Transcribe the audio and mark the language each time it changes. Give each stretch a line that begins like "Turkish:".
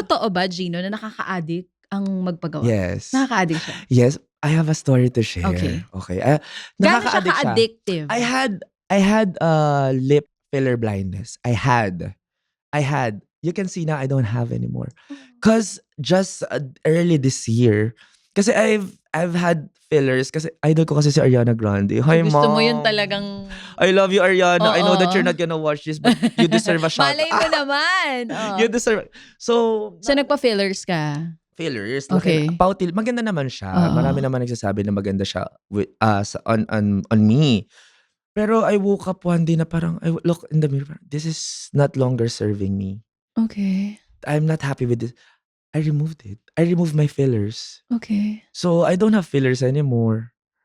Filipino: totoo ba, Gino, na nakaka-addict ang magpagawa?
English: Yes.
Filipino: Nakaka-addict siya.
English: Yes, I have a story to share. Okay. Okay.
Filipino: Gano'n siya Nakaka-addict siya. ka-addictive?
English: I had lip filler blindness. I had. You can see now I don't have anymore. Cause just early this year, kasi I've had fillers
Filipino: kasi idol ko kasi
English: si Ariana Grande. Hi,
Filipino: Gusto
English: mom.
Filipino: mo yun talagang...
English: I love you, Ariana. I know that
Filipino: Oo.
English: you're not gonna watch this, but you deserve a shout.
Filipino: Malay mo naman. Oo.
English: You deserve. So,
Filipino: So, nagpa-fillers ka?
English: fillers. Okay.
Filipino: Pautil. Maganda naman siya. Oo. Marami naman nagsasabi na maganda siya on me.
English: Pero I woke up one day
Filipino: na parang,
English: I look in the mirror, this is not longer serving me. Okay. I'm not happy with this. I removed it. I removed my fillers. Okay. So, I don't have fillers anymore.